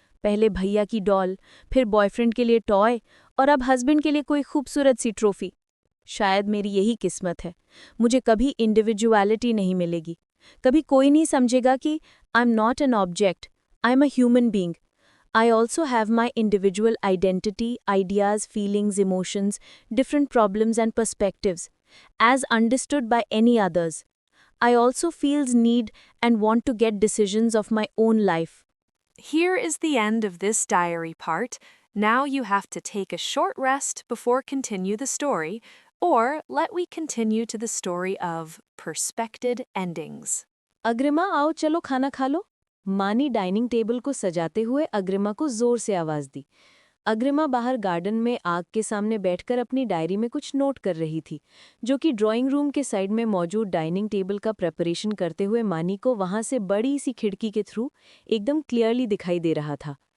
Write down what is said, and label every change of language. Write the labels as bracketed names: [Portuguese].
[Hindi] पहले भैया की डॉल, फिर बॉयफ्रेंड के लिए टॉय और अब हस्बैंड के लिए कोई खूबसूरत सी ट्रॉफी। शायद मेरी यही किस्मत है। मुझे कभी इंडिविजुअलिटी नहीं मिलेगी। कभी कोई नहीं समझेगा कि [English] I am not an object, I am a human being. I also have my individual identity, ideas, feelings, emotions, different problems and perspectives, as understood by any others. I also feels need and want to get decisions of my own life. Here is the end of this diary part. Now you have to take a short rest before continue the story, or let we continue to the story of perspected endings. [Hindi] Agrima आओ चलो खाना खा लो। मानी dining table को सजाते हुए अग्रिमा को जोर से आवाज दी। अग्रिमा बाहर गार्डन में आग के सामने बैठकर अपनी डायरी में कुछ नोट कर रही थी, जो कि ड्राइंग रूम के साइड में मौजूद डाइनिंग टेबल का प्रिपरेशन करते हुए मानी को वहां से बड़ी सी खिड़की के थ्रू एकदम क्लियरली दिखाई दे रहा था।